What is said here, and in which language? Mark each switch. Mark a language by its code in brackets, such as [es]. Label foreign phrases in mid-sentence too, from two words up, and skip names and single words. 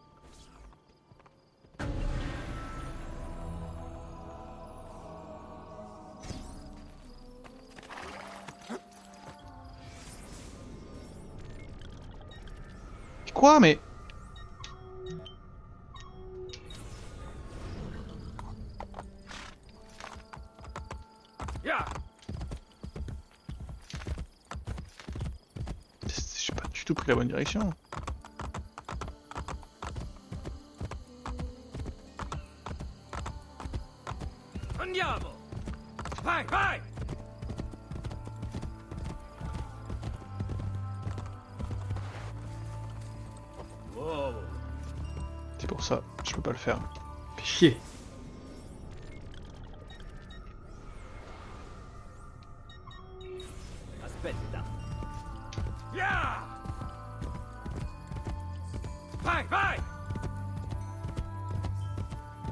[fr] Quoi, mais... Ya! J'ai pas du tout pris la bonne direction. [it] Andiamo! Vai, vai! Wow! [fr] C'est pour ça, je peux pas le faire. Fais chier. [it] Aspetta! Ya! Vai, vai!